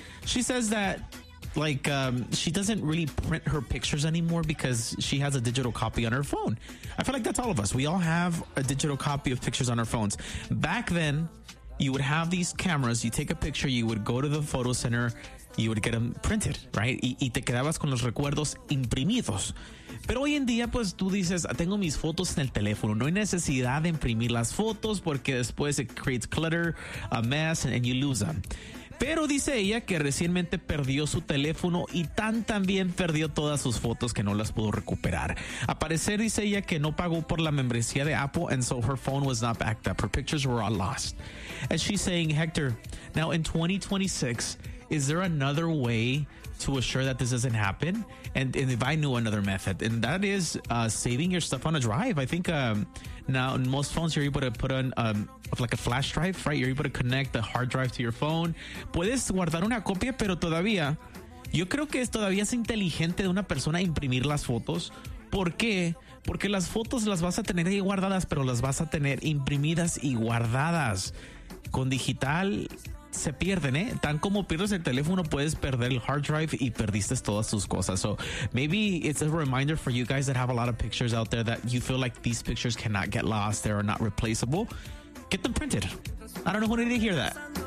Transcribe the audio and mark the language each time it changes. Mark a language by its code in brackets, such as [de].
[en] She says that, like, she doesn't really print her pictures anymore because she has a digital copy on her phone. I feel like that's all of us. We all have a digital copy of pictures on our phones. Back then, you would have these cameras. You take a picture, you would go to the photo center, you would get them printed, right? [es] Y te quedabas con los recuerdos imprimidos. Pero hoy en día, pues, tú dices, tengo mis fotos en el teléfono. No hay necesidad de imprimir las fotos porque después [en] it creates clutter, a mess, and you lose them. [es] Pero dice ella que recientemente perdió su teléfono y también perdió todas sus fotos que no las pudo recuperar. A parecer, dice ella que no pagó por la membresía de Apple, [en] and so her phone was not backed up. Her pictures were all lost. And she's saying, Hector, now in 2026, is there another way to assure that this doesn't happen? And if I knew another method, and that is saving your stuff on a drive. I think now in most phones, you're able to put on like a flash drive, right? You're able to connect the hard drive to your phone. [es] Puedes guardar una copia, pero todavía, yo creo que todavía es inteligente de una persona imprimir las fotos. ¿Por qué? Porque las fotos las vas a tener ahí guardadas, pero las vas a tener imprimidas y guardadas. Con digital se pierden, ¿eh? Tan como pierdes el teléfono, puedes perder el hard drive y perdiste todas tus cosas. [en] So maybe it's a reminder for you guys that have a lot of pictures out there that you feel like these pictures cannot get lost, they are not replaceable. Get them printed. I don't know who needed to hear that.